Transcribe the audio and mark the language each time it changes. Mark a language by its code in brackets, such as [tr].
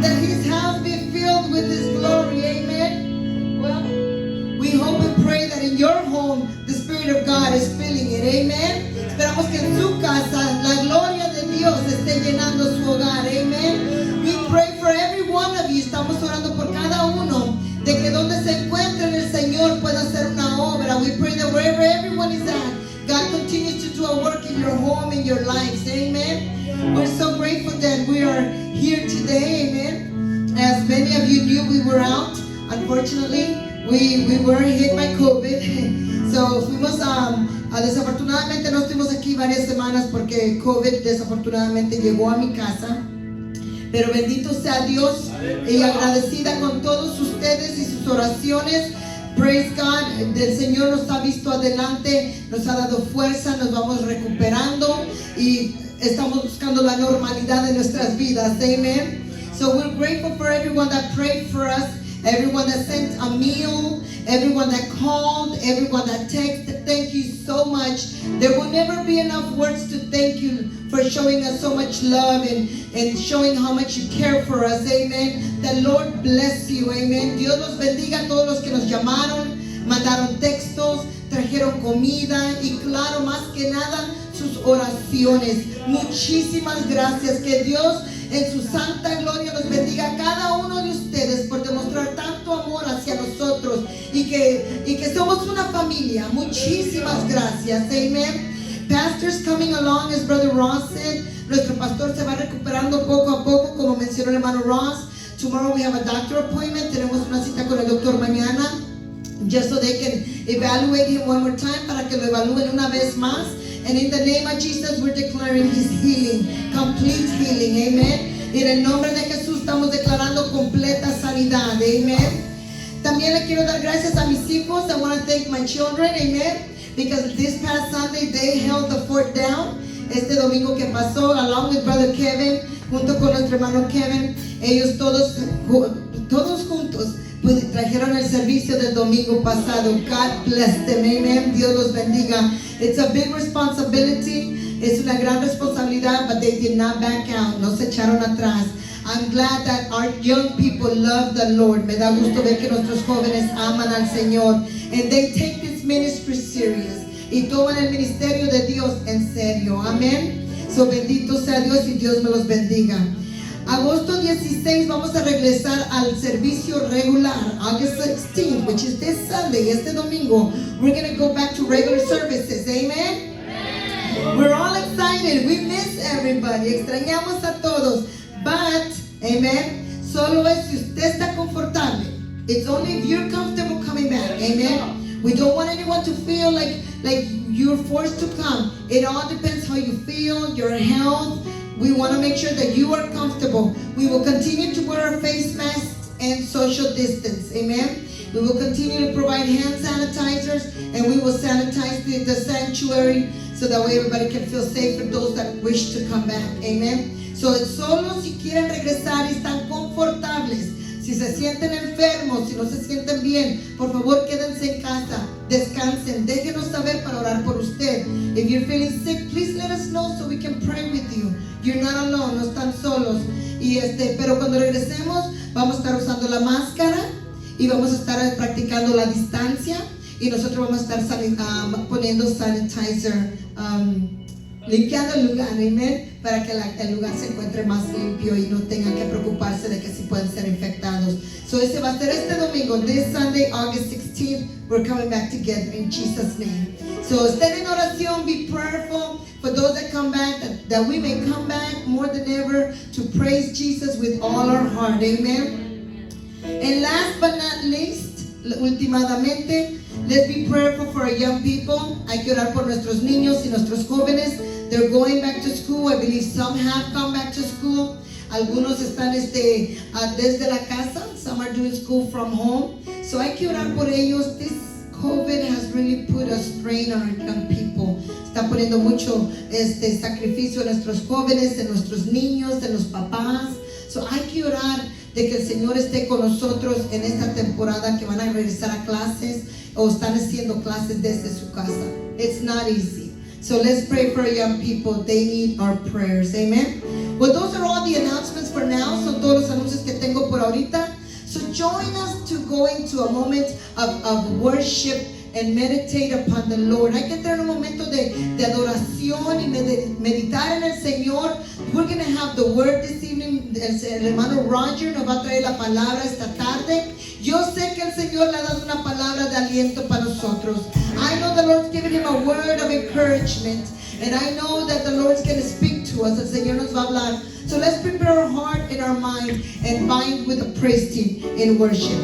[en] That his house be filled with his glory, amen. Well, we hope and pray that in your home the Spirit of God is filling it, amen. [es] Esperamos que en su casa la gloria de Dios esté llenando su hogar, amen. [en] We pray for every one of you. [es] Estamos orando por cada uno, de que donde se encuentren el Señor pueda hacer una obra. [en] We pray that wherever everyone is at, God continues to do a work in your home, in your lives, amen. We're so grateful that we are here today, amen. As many of you knew, we were out. Unfortunately, we were hit by COVID. [es] So fuimos desafortunadamente no estuvimos aquí varias semanas porque COVID desafortunadamente llegó a mi casa. Pero bendito sea Dios y agradecida con todos ustedes y sus oraciones. [en] Praise God, [es] el Señor nos ha visto adelante, nos ha dado fuerza, nos vamos recuperando y estamos buscando la normalidad de nuestras vidas. [en] Amen. So we're grateful for everyone that prayed for us, everyone that sent a meal, everyone that called, everyone that texted. Thank you so much. There will never be enough words to thank you for showing us so much love and showing how much you care for us. Amen. The Lord bless you. Amen. [es] Dios los bendiga a todos los que nos llamaron, mandaron textos, trajeron comida y claro, más que nada, sus oraciones. Muchísimas gracias. Que Dios en su santa gloria nos bendiga a cada uno de ustedes por demostrar tanto amor hacia nosotros y que somos una familia. Muchísimas gracias. Amen. [en] Pastors coming along, as Brother Ross said. [es] Nuestro pastor se va recuperando poco a poco, como mencionó el hermano Ross. [en] Tomorrow we have a doctor appointment. [es] Tenemos una cita con el doctor mañana, [en] just so they can evaluate him one more time, [es] para que lo evalúen una vez más. [en] And in the name of Jesus, we're declaring his healing, complete healing, amen. [es] Y en el nombre de Jesús estamos declarando completa sanidad, amen. También le quiero dar gracias a mis hijos. [en] I want to thank my children, amen, because this past Sunday they held the fort down. [es] Este domingo que pasó, [en] along with Brother Kevin, [es] junto con nuestro hermano Kevin, ellos todos juntos trajeron el servicio del domingo pasado. [en] God bless them, amen. [es] Dios los bendiga. [en] It's a big responsibility. [es] Es una gran responsabilidad, [en] but they did not back out. [es] No se echaron atrás. [en] I'm glad that our young people love the Lord. [es] Me da gusto ver que nuestros jóvenes aman al Señor. [en] And they take this ministry serious. [es] Y toman el ministerio de Dios en serio. Amén. So bendito sea Dios y Dios me los bendiga. Agosto 16 vamos a regresar al servicio regular. [en] August 16th, which is this Sunday, [es] este domingo, [en] we're going to go back to regular services. Amen? Amen. We're all excited. We miss everybody. [es] Extrañamos a todos. [en] But, [es] amen, solo es si usted está confortable. [en] It's only if you're comfortable coming back. Amen? We don't want anyone to feel like you're forced to come. It all depends how you feel, your health. We want to make sure that you are comfortable. We will continue to wear our face masks and social distance. Amen. We will continue to provide hand sanitizers, and we will sanitize the sanctuary so that way everybody can feel safe for those that wish to come back. Amen. [es] So solo si quieren regresar y están confortables. Si se sienten enfermos, si no se sienten bien, por favor quédense en casa, descansen, déjenos saber para orar por usted. [en] If you're feeling sick, please let us know so we can pray with you. You're not alone, [es] no están solos. Pero cuando regresemos, vamos a estar usando la máscara y vamos a estar practicando la distancia y nosotros vamos a estar poniendo sanitizer, limpiando el lugar, amén, para que el lugar se encuentre más limpio y no tengan que preocuparse de que si pueden ser infectados. [en] So [es] ese va a ser este domingo, [en] this Sunday, August 16th, we're coming back together in Jesus' name. So [es] estén en oración, [en] be prayerful for those that come back, that we may come back more than ever to praise Jesus with all our heart, amen. And last but not least, [es] últimamente, [en] let's be prayerful for our young people. [es] Hay que orar por nuestros niños y nuestros jóvenes. [en] They're going back to school. I believe some have come back to school. [es] Algunos están desde la casa. [en] Some are doing school from home. [es] So hay que orar por ellos. [en] This COVID has really put a strain on our young people. [es] Está poniendo mucho sacrificio en nuestros jóvenes, en nuestros niños, en los papás. So hay que orar de que el Señor esté con nosotros en esta temporada que van a regresar a clases o están haciendo clases desde su casa. [en] It's not easy. So let's pray for young people. They need our prayers. Amen. Well, those are all the announcements for now. [es] Son todos los anuncios que tengo por ahorita. [en] So join us to go into a moment of worship and meditate upon the Lord. [es] Hay que entrar en un momento de adoración y meditar en el Señor. [en] We're going to have the word this evening. [es] El hermano Roger nos va a traer la palabra esta tarde. Yo sé que el Señor le ha dado una palabra de aliento para nosotros. [en] I know the Lord's given him a word of encouragement. And I know that the Lord's going to speak to us. [es] El Señor nos va a hablar. [en] So let's prepare our heart and our mind and bind with the praise team in worship.